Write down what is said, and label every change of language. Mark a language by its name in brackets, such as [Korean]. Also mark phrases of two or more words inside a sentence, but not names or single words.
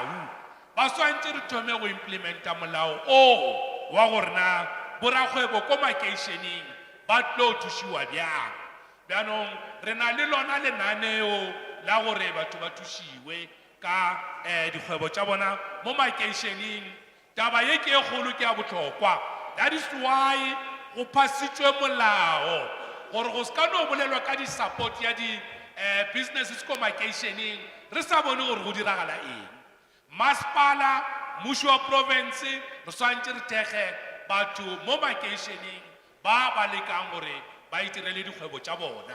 [Northern Sotho] Ba swantse re thome go implementa molao o wa gore na borakgwebo ko makeišeneng ba tlo thušiwa bjang. Bjanong re na le lona lenaneo la gore batho ba thušiwe ka dikgwebo tša bona mo makeišeneng. Taba ye ke e kgolo ke ya bohlokwa. [English] That is why [Northern Sotho] go phasitswe molao gore go ska no bolelwa ka di-support ya di-businesses ko makeišeneng re sa bone gore go diragala eng. Masepala, mmušo wa province re swantse re thekge batho mo makeišeneng ba ba lekang gore ba itirele dikgwebo tša bona.